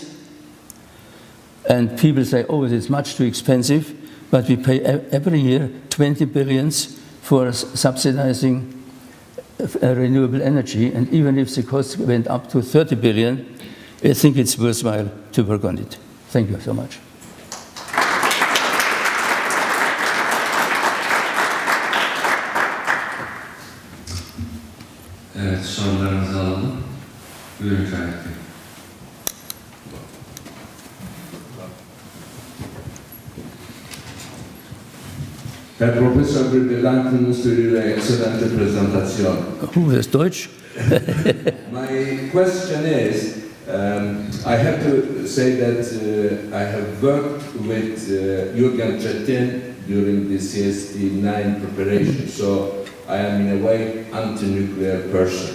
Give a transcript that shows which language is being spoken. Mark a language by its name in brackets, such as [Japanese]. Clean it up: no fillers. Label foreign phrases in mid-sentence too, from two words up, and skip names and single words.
[English] And people say, oh, it's much too expensive, but we pay every year 20 billions for subsidizing renewable energy, and even if the cost went up to 30 billion, I think it's worthwhile to work on it. Thank you so much. [Turkish] Evet, sorularınızı alalım. Buyurun Cahit Bey. [German] Herr Professor, wir bedanken uns für Ihre exzellente Präsentation. Das ist Deutsch. [English] My question is, I have to say that I have worked with Jürgen Trittin during the CST9 preparation, so I am in a way anti-nuclear person.